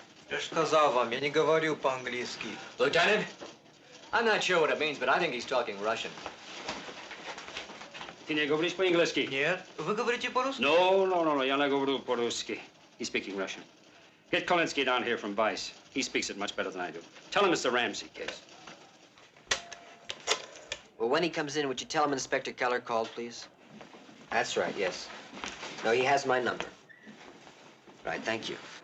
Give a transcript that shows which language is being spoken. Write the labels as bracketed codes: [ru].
[ru] Я ж сказал вам, я не говорю по-английски. [en] Lieutenant, I'm not sure what it means, but I think he's talking Russian. [ru] Ты не говоришь по-английски? Нет. Вы говорите по-русски? No, я не говорю по-русски. [en] He's speaking Russian. Get Kolinsky down here from Vice. He speaks it much better than I do. Tell him it's the Ramsey case. Well, when he comes in, would you tell him Inspector Keller called, please? That's right, yes. No, he has my number. Right, thank you.